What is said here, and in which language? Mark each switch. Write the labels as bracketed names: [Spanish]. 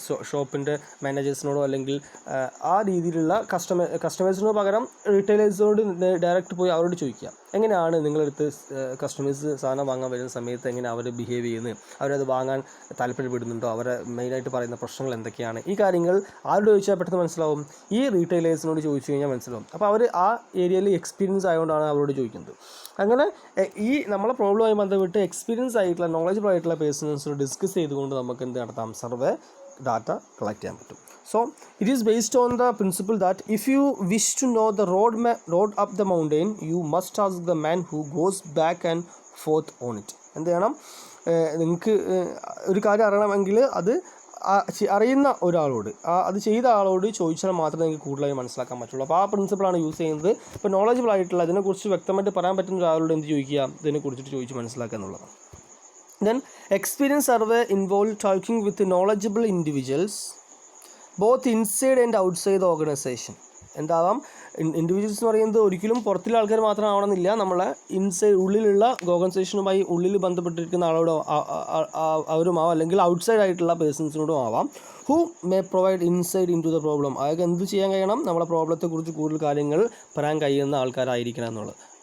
[Malayalam] ഷോപ്പിൻ്റെ മാനേജേഴ്സിനോടോ അല്ലെങ്കിൽ ആ രീതിയിലുള്ള കസ്റ്റമേഴ്സിനോട് പകരം റീറ്റെയിലേഴ്സിനോട് ഡയറക്റ്റ് പോയി അവരോട് ചോദിക്കുക, എങ്ങനെയാണ് നിങ്ങളെടുത്ത് കസ്റ്റമേഴ്സ് സാധനം വാങ്ങാൻ വരുന്ന സമയത്ത് എങ്ങനെ അവർ ബിഹേവ് ചെയ്യുന്നത്, അവരത് വാങ്ങാൻ താല്പര്യപ്പെടുന്നുണ്ടോ, അവരെ മെയിനായിട്ട് പറയുന്ന പ്രശ്നങ്ങൾ എന്തൊക്കെയാണ്, ഈ കാര്യങ്ങൾ ആരോട് ചോദിച്ചാൽ പെട്ടെന്ന് മനസ്സിലാവും, ഈ റീറ്റെയിലേഴ്സിനോട് ചോദിച്ചു കഴിഞ്ഞാൽ മനസ്സിലാവും. അപ്പോൾ അവർ ആ ഏരിയയിൽ എക്സ്പീരിയൻസ് ആയതുകൊണ്ടാണ് അവരോട് ചോദിക്കുന്നത്. അങ്ങനെ ഈ നമ്മളെ പ്രോബ്ലമായി ബന്ധപ്പെട്ട് എക്സ്പീരിയൻസ് ആയിട്ടുള്ള നോളജബിൾ ആയിട്ടുള്ള പേഴ്സൺസിനോട് ഡിസ്കസ് ചെയ്തുകൊണ്ട് നമുക്ക് എന്ത് നടത്താം, സർവേ ഡാറ്റ കളക്ട് ചെയ്യാൻ പറ്റും. [English] So it is based on the principle that if you wish to know the road up the mountain, you must ask the man who goes back and forth on it. [Malayalam] എന്ത് ചെയ്യണം, നിങ്ങൾക്ക് ഒരു കാര്യം അറിയണമെങ്കിൽ അത് അറിയുന്ന ഒരാളോട്, അത് ചെയ്ത ആളോട് ചോദിച്ചാൽ മാത്രമേ നിങ്ങൾക്ക് കൂടുതലായി മനസ്സിലാക്കാൻ പറ്റുള്ളൂ. അപ്പോൾ ആ പ്രിൻസിപ്പിളാണ് യൂസ് ചെയ്യുന്നത്. ഇപ്പോൾ നോളജബിൾ ആയിട്ടുള്ള ഇതിനെക്കുറിച്ച് വ്യക്തമായിട്ട് പറയാൻ പറ്റുന്ന ഒരാളോട് എന്ത് ചോദിക്കുക, ഇതിനെക്കുറിച്ചിട്ട് ചോദിച്ച് മനസ്സിലാക്കുക എന്നുള്ളതാണ്. [English] Then experience survey involve talking with knowledgeable individuals both inside and outside the organization. [Malayalam] എന്താവാം, individuals എന്ന് പറയുന്നത് ഒരിക്കലും പുറത്തുള്ള ആൾക്കാർ മാത്രം ആവണമെന്നില്ല, നമ്മളെ ഇൻസൈഡ് ഉള്ളിലുള്ള ഓർഗനൈസേഷനുമായി ഉള്ളിൽ ബന്ധപ്പെട്ടിരിക്കുന്ന ആളോടോ അവരുമാവാം, അല്ലെങ്കിൽ ഔട്ട്സൈഡ് ആയിട്ടുള്ള പേഴ്സൺസിനോടും ആവാം. [English] Who may provide inside in to the problem. [Malayalam] അതൊക്കെ എന്ത് ചെയ്യാൻ കഴിയണം, നമ്മളെ പ്രോബ്ലത്തെക്കുറിച്ച് കൂടുതൽ കാര്യങ്ങൾ പറയാൻ കഴിയുന്ന ആൾക്കാരായിരിക്കണം എന്നുള്ളത്.